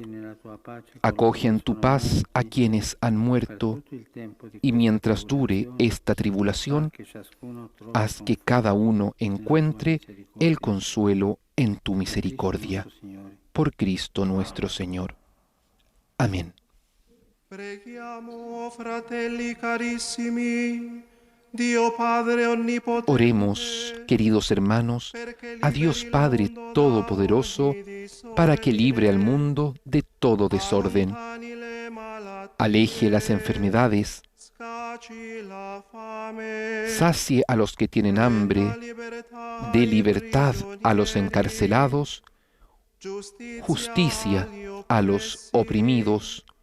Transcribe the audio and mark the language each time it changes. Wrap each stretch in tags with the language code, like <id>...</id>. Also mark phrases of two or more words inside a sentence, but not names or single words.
<es>Acoge en tu paz a quienes han muerto, y mientras dure esta tribulación, haz que cada uno encuentre el consuelo en tu misericordia. Por Cristo nuestro Señor. Amén.</es> <it>Preghiamo, fratelli carissimi, Dio Padre onnipotente,</it> <es>Oremos, queridos hermanos, a Dios Padre Todopoderoso, para que libre al mundo de todo desorden, aleje las enfermedades, sacie a los que tienen hambre, dé libertad a los encarcelados, justicia a los oprimidos,</es>